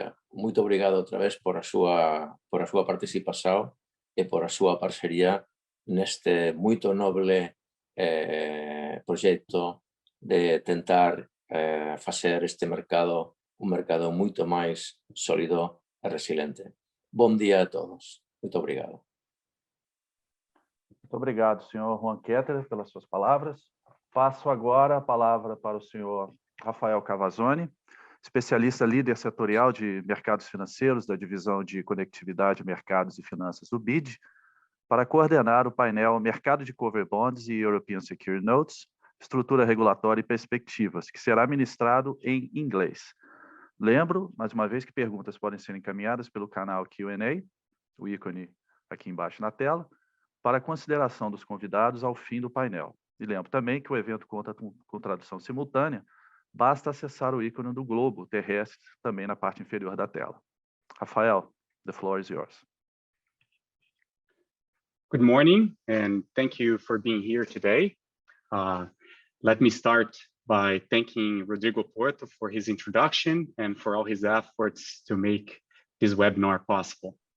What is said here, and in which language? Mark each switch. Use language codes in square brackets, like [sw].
[pt] Moito obrigado outra vez por a súa participación e por a súa parcería neste moito noble proxecto de tentar facer este mercado un mercado moito máis sólido e resiliente. Bom dia a todos. Muito obrigado. Muito obrigado, senhor Juan Ketter, pelas suas palavras. Passo agora a palavra para o senhor Rafael Cavazzoni, especialista líder setorial de mercados financeiros da Divisão de Conectividade, Mercados e Finanças do BID, para coordenar o painel Mercado de Cover Bonds e European Secure Notes, Estrutura Regulatória e Perspectivas, que será ministrado em inglês. Lembro, mais uma vez, que perguntas podem ser encaminhadas pelo canal Q&A, o ícone aqui embaixo na tela, para consideração dos convidados ao fim do painel. E lembro também que o evento conta com tradução simultânea, basta acessar o ícone do globo terrestre também na parte inferior da tela. [en] Rafael, the floor is yours. Good morning, and thank you for being here today. Let me start by thanking Rodrigo Porto for his introduction and for all his efforts to make this webinar possible.